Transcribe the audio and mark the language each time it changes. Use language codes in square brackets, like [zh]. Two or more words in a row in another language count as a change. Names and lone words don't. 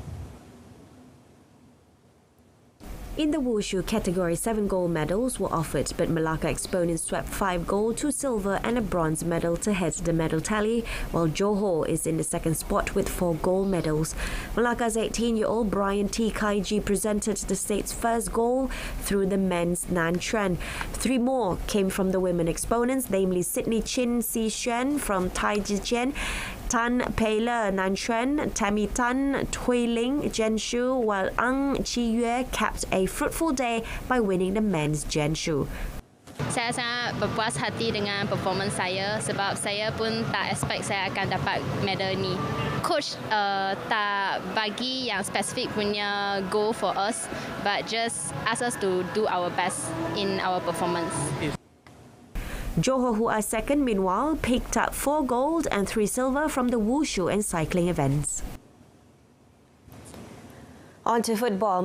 [en] In the wushu category, 7 gold medals were offered, but Melaka exponents swept 5 gold, 2 silver and a bronze medal to head the medal tally, while Johor is in the second spot with 4 gold medals. Melaka's 18-year-old Brian T. Kaiji presented the state's first goal through the men's Nan Chuan. 3 more came from the women exponents, namely Sydney Chin Si Xuan from Tai Chi Chien, Tan Peiler Nan Chuan, Tammy Tan, Tui Ling, Zhenshu, while Ang Chi Yue capped a fruitful day by winning the men's Zhenshu. [ms] Saya sangat berpuas hati dengan performance saya sebab saya pun tak expect saya akan dapat medal ni. [en] Coach [ms] tak bagi yang specific punya [en] goal for us, but just ask us to do our best in our performance. Johor, who are second, meanwhile, picked up 4 gold and 3 silver from the wushu and cycling events. On to football.